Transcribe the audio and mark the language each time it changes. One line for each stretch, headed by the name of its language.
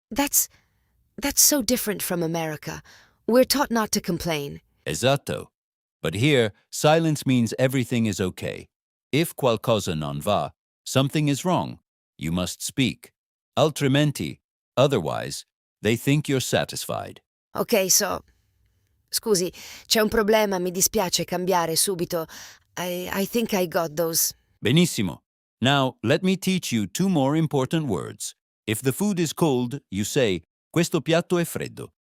English: That's so different from America. We're taught not to complain.
Italian: Esatto.
English: But here, silence means everything is okay. If
Italian: qualcosa non va,
English: something is wrong. You must speak. Altrimenti, otherwise, they think you're satisfied. Ok, so...
Italian: Scusi, c'è un problema, mi dispiace cambiare subito.
English: I think I got those.
Italian: Benissimo.
English: Now, let me teach you two more important words. If the food is cold, you say,
Italian: "Questo piatto è freddo."